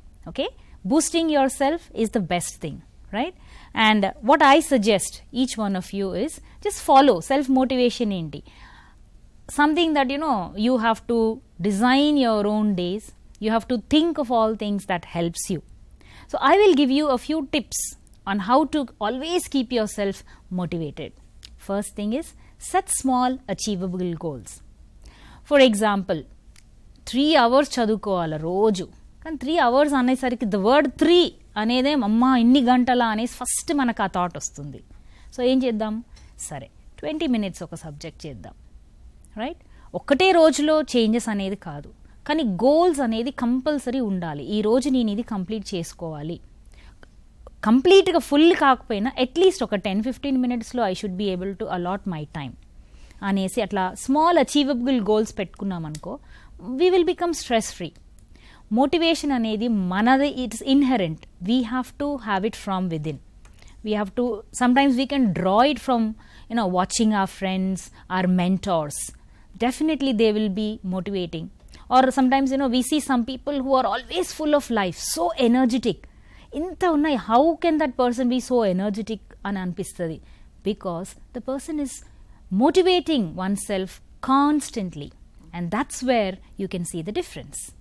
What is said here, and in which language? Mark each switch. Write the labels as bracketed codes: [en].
[en] Okay, boosting yourself is the best thing, right? And what I suggest each one of you is just follow self motivation. [te] ఏంటి? [en] Something that you have to design your own days. You have to think of all things that helps you. So I will give you a few tips on how to always keep yourself motivated. First thing is set small achievable goals. For example, 3 hours [te] చదువుకోవాలి రోజు. కానీ 3 hours అనేసరికి [en] the word [te] 3 అనేదే అమ్మా ఇన్ని గంటల అనేసి first మనకు ఆ థాట్ వస్తుంది. సో ఏం చేద్దాం? సరే 20 minutes ఒక సబ్జెక్ట్ చేద్దాం, రైట్? ఒక్కటే రోజులో చేంజెస్ అనేది కాదు, కానీ గోల్స్ అనేది కంపల్సరీ ఉండాలి. ఈరోజు నేను ఇది కంప్లీట్ చేసుకోవాలి, కంప్లీట్గా ఫుల్ కాకపోయినా [en] at least ఒక 10-15 minutesలో I should be able to allot my time [te] అనేసి అట్లా [en] small achievable goals [te] పెట్టుకున్నామనుకో, [en] We will become stress free. [te] Motivation అనేది మనది, [en] It's inherent. We have to have it from within. We have to, sometimes we can draw it from watching our friends, our mentors. Definitely they will be motivating. Or sometimes we see some people who are always full of life, so energetic. [te] Inta unnai, [en] how can that person be so energetic [te] ani anpistadi? [en] Because the person is motivating oneself constantly, and that's where you can see the difference.